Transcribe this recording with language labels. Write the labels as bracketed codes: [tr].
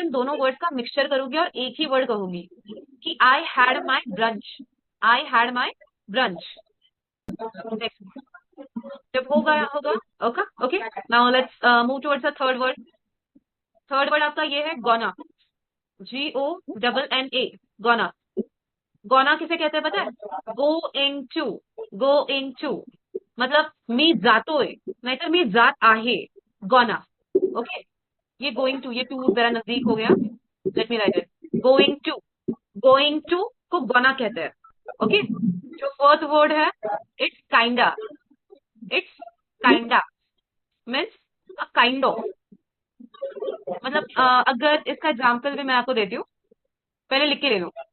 [hi] उन दोनों वर्ड्स का मिक्सचर करूंगी और एक ही वर्ड कहूंगी कि [en] I had my brunch, [hi] I had my brunch. Next, जब होगा होगा, okay okay. [en] Now let's move towards the third word. Third word [hi] आपका ये है [en] Gonna, GONNA, gonna. [hi] गोना किसे कहते हैं पता है? [en] going to, going to [mr] मतलब मी जातोय, नाहीतर मी जात आहे, गोना, ओके। [en] ये going to, ये टू [hi] जरा नजदीक हो गया, [en] Let me write it, going to. Going to [hi] को गोना कहते हैं, [en] Okay. [hi] जो फोर्थ वर्ड है, [en] It's kinda, it's kinda means a kind of. [hi] मतलब अगर इसका एग्जाम्पल भी मैं आपको देती हूँ, पहले लिख के ले लो।